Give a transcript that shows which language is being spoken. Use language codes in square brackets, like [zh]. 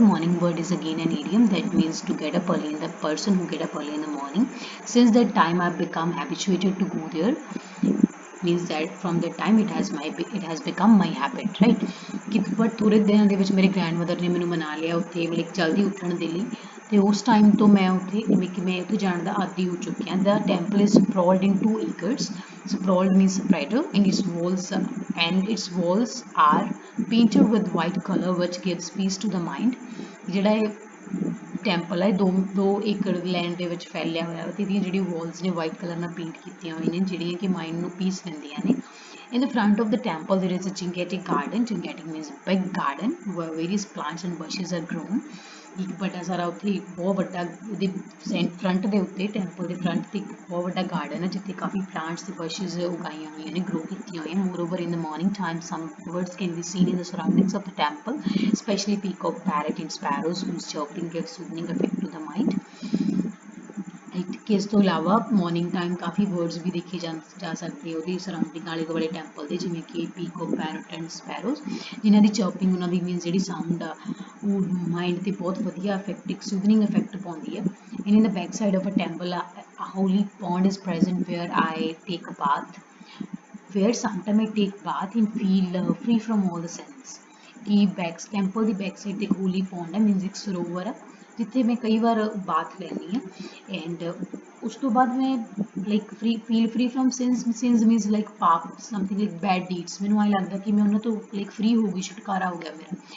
[en] Morning bird is again an idiom that means to get up early in the person who get up early in the morning. Since that time, I've become habituated to go there. Means that from that time it has become my habit, right? [pa] ਕਿ but ਥੋੜ੍ਹੇ ਦਿਨਾਂ ਦੇ ਵਿੱਚ ਮੇਰੇ grandmother ਨੇ ਮੈਨੂੰ ਮਨਾ ਲਿਆ ਉੱਥੇ ਲਾਈਕ ਜਲਦੀ ਉੱਠਣ ਦੇ ਲਈ ਅਤੇ ਉਸ ਟਾਈਮ ਤੋਂ ਮੈਂ ਉੱਥੇ ਜਿਵੇਂ ਕਿ ਮੈਂ ਉੱਥੇ ਜਾਣ ਦਾ ਆਦੀ ਹੋ ਚੁੱਕੀ ਹਾਂ। [en] The temple is sprawled in 2 acres. Sprawled means spreader and its walls are painted with white color which gives peace to the mind. [pa] ਜਿਹੜਾ ਇਹ ਟੈਂਪਲ ਹੈ 2 ਏਕੜ ਲੈਂਡ ਦੇ ਵਿੱਚ ਫੈਲਿਆ ਹੋਇਆ ਤੇ ਇਹਦੀਆਂ ਜਿਹੜੀਆਂ ਵਾਲਸ ਨੇ ਵਾਈਟ ਕਲਰ ਨਾਲ ਪੇਂਟ ਕੀਤੀਆਂ ਹੋਈਆਂ ਨੇ ਜਿਹੜੀਆਂ ਕਿ ਮਾਈਂਡ ਨੂੰ ਪੀਸ ਦਿੰਦੀਆਂ ਨੇ। [en] In the front of the temple there is a Chingetic garden. Chingetic means big garden where various plants and bushes are grown. [pa] ਇੱਕ ਵੱਡਾ ਸਾਰਾ ਉੱਥੇ ਬਹੁਤ ਵੱਡਾ ਉਹਦੇ ਫਰੰਟ ਦੇ ਉੱਤੇ ਟੈਂਪਲ ਦੇ ਫਰੰਟ ਤੇ ਇੱਕ ਬਹੁਤ ਵੱਡਾ ਗਾਰਡਨ ਹੈ ਜਿੱਥੇ ਕਾਫੀ ਪਲਾਂਟਸ ਤੇ ਬਸ਼ਿਜ਼ ਉਗਾਈਆਂ ਹੋਈਆਂ ਨੇ ਗਰੋ ਕੀਤੀਆਂ ਹੋਈਆਂ। [en] Moreover in the morning time some birds can be seen in the surroundings of the temple, especially peacock, parrot and sparrows whose chirping gives soothing effect to the mind. [pa] ਇਸ ਤੋਂ ਇਲਾਵਾ morning time ਕਾਫੀ birds ਵੀ ਦੇਖੇ ਜਾ ਸਕਦੇ ਉਹਦੀ surrounding ਆਲੇ ਦੁਆਲੇ temple ਦੇ ਜਿਵੇਂ ਕਿ ਪੀਕੋ, ਪੈਰਟ ਐਂਡ ਸਪੈਰੋਜ਼ ਜਿਨ੍ਹਾਂ ਦੀ ਚਰਪਿੰਗ ਉਹਨਾਂ ਦੀ ਮੀਨਸ ਜਿਹੜੀ ਸਾਊਂਡ ਆ ਉਹ ਮਾਈਂਡ ਤੇ ਬਹੁਤ ਵਧੀਆ ਇਫੈਕਟ ਇੱਕ ਸੂਦਨਿੰਗ ਇਫੈਕਟ ਪਾਉਂਦੀ ਹੈ। [en] And in the back side of a temple a holy pond is present where I take a bath, where sometime I take bath and feel free from all the sins। [pa] ਕਿ temple ਦੀ back side ਤੇ ਇੱਕ ਹੋਲੀ pound ਹੈ means ਇੱਕ ਸਰੋਵਰ ਹੈ ਜਿੱਥੇ ਮੈਂ ਕਈ ਵਾਰ ਬਾਥ ਲੈਂਦੀ ਹਾਂ ਐਂਡ ਉਸ ਤੋਂ ਬਾਅਦ ਮੈਂ like feel free from since means like ਪਾਪ ਸਮਥਿੰਗ ਲਾਈਕ ਬੈਡ ਡੀਡਸ ਮੈਨੂੰ ਐਂ ਲੱਗਦਾ ਕਿ ਮੈਂ ਉਹਨਾਂ ਤੋਂ ਲਾਈਕ ਫਰੀ ਹੋ ਗਈ ਛੁਟਕਾਰਾ ਹੋ ਗਿਆ ਮੇਰਾ।